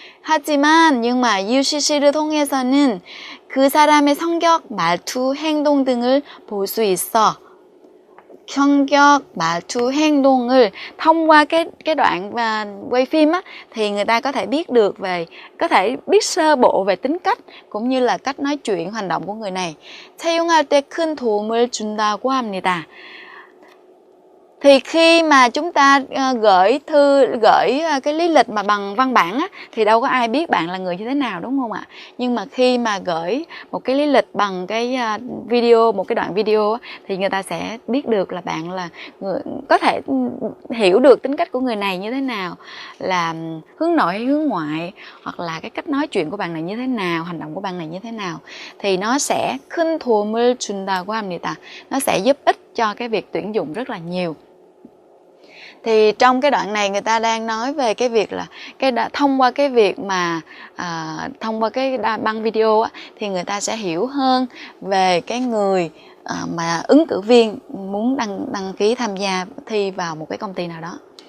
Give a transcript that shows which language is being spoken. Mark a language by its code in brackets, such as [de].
[ko] 하지만 [vi] nhưng mà [ko] UCC를 통해서는 그 사람의 성격, 말투, 행동 등을 볼 수 있어. 성격, 말투, 행동을 [vi] thông qua cái đoạn quay phim á, thì người ta có thể biết được có thể biết sơ bộ về tính cách cũng như là cách nói chuyện, hành động của người này. [ko] 채용할 때 큰 도움을 준다고 합니다. [vi] Thì khi mà chúng ta gửi cái lý lịch mà bằng văn bản á, thì đâu có ai biết bạn là người như thế nào, đúng không ạ? Nhưng mà khi mà gửi một cái lý lịch bằng cái video, một cái đoạn video á, thì người ta sẽ biết được là bạn là người, có thể hiểu được tính cách của người này như thế nào, là hướng nội hay hướng ngoại, hoặc là cái cách nói chuyện của bạn này như thế nào, hành động của bạn này như thế nào. Thì nó sẽ [ko] 큰 도움을 준다고 합니다. [vi] Nó sẽ giúp ích cho cái việc tuyển dụng rất là nhiều. Thì trong cái đoạn này người ta đang nói về cái việc là thông qua cái việc mà thông qua cái băng video á, thì người ta sẽ hiểu hơn về cái người mà ứng cử viên muốn đăng ký tham gia thi vào một cái công ty nào đó.